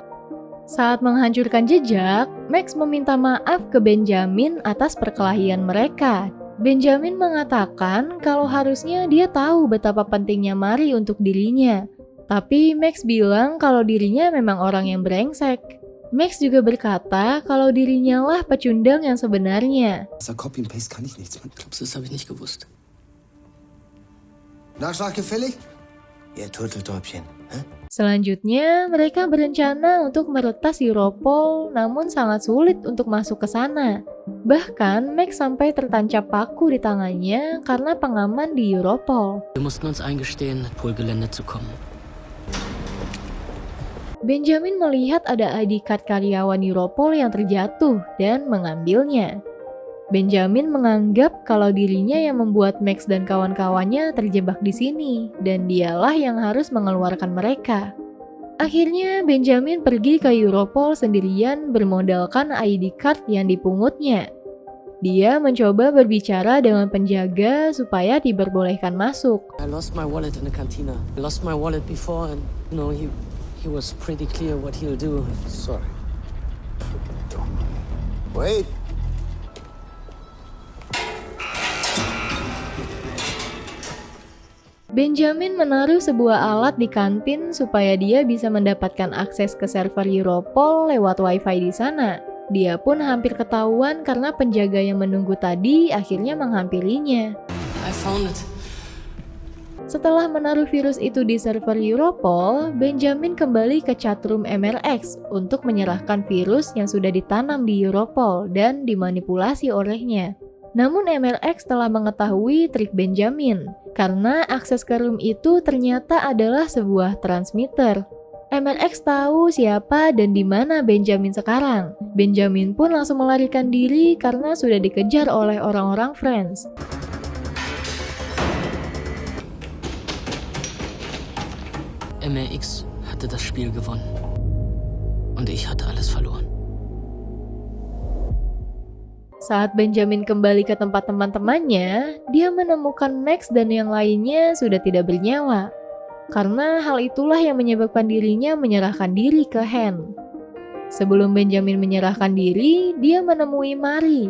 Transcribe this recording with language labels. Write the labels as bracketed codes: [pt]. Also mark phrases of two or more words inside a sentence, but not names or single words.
[id] Saat menghancurkan jejak, Max meminta maaf ke Benjamin atas perkelahian mereka. Benjamin mengatakan kalau harusnya dia tahu betapa pentingnya Mari untuk dirinya. Tapi Max bilang kalau dirinya memang orang yang brengsek. Max juga berkata kalau dirinya lah pecundang yang sebenarnya. [en] Copy and paste [de] kann ich nichts. Glaubst du, das habe ich nicht gewusst. Nachschlag gefällig? Ihr Turteltäubchen. [id] Selanjutnya, mereka berencana untuk meretas Europol, namun sangat sulit untuk masuk ke sana. Bahkan, Max sampai tertancap paku di tangannya karena pengaman di Europol. [de] Wir mussten uns eingestehen, Polgelände zu kommen. [id] Benjamin melihat ada [en] ID card [id] karyawan Europol yang terjatuh dan mengambilnya. Benjamin menganggap kalau dirinya yang membuat Max dan kawan-kawannya terjebak di sini, dan dialah yang harus mengeluarkan mereka. Akhirnya Benjamin pergi ke Europol sendirian bermodalkan [en] ID card [id] yang dipungutnya. Dia mencoba berbicara dengan penjaga supaya diperbolehkan masuk. [en] I lost my wallet in the cantina. I lost my wallet before and, he was pretty clear what he'll do. Sorry. Wait. [id] Benjamin menaruh sebuah alat di kantin supaya dia bisa mendapatkan akses ke server Europol lewat wifi di sana. Dia pun hampir ketahuan karena penjaga yang menunggu tadi akhirnya menghampirinya. [en] I found it. [id] Setelah menaruh virus itu di server Europol, Benjamin kembali ke chatroom MRX untuk menyerahkan virus yang sudah ditanam di Europol dan dimanipulasi olehnya. Namun MRX telah mengetahui trik Benjamin, karena akses ke room itu ternyata adalah sebuah transmitter. MRX tahu siapa dan di mana Benjamin sekarang. Benjamin pun langsung melarikan diri karena sudah dikejar oleh orang-orang Friends. [de] MRX hatte das Spiel gewonnen. Und ich hatte alles verloren. [id] Saat Benjamin kembali ke tempat teman-temannya, dia menemukan Max dan yang lainnya sudah tidak bernyawa. Karena hal itulah yang menyebabkan dirinya menyerahkan diri ke Han. Sebelum Benjamin menyerahkan diri, dia menemui Mari.